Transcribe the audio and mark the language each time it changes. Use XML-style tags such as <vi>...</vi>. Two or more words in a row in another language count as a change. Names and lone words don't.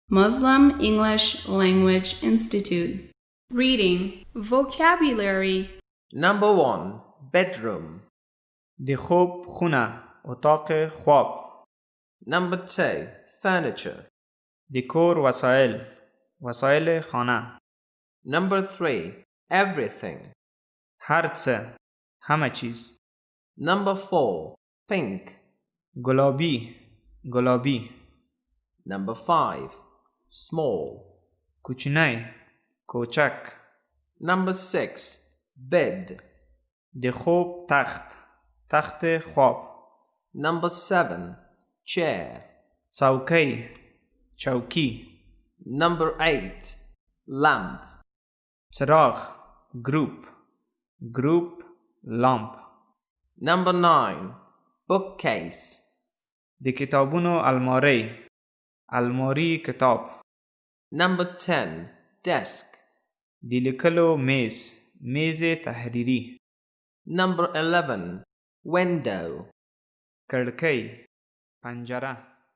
<en>Muslim English Language Institute. Reading. Vocabulary. Number 1. Bedroom.</en> <ps>دی خوب خونه</ps> <fa>اتاق خواب.</fa> <en>Number 2. Furniture.</en> <ps>دی کور وسایل خانه.</ps> <en>Number 3. Everything.</en> <fa>هر چه همه چیز.</fa> <en>Number 4. Pink.</en> <fa>گلابی.</fa> <en>Number 5. Small.</en> <fa>کوچک.</fa> <en>Number 6. Bed.</en> <ps>دی خوب</ps> <fa>تخت خواب.</fa> <en>Number 7. Chair.</en> <fa>چوکی.</fa> <en>Number 8. Lamp.</en> <fa>چراغ. گروپ لامپ.</fa> <en>Number 9. Bookcase.</en> <ps>دی کتابونو الماری کتاب.</ps> <en>Number 10. Desk.</en> <ps>دی لیکلو میز تحریری.</ps> <en>Number 11. Window.</en> <ps>کړکۍ پنجره.</ps>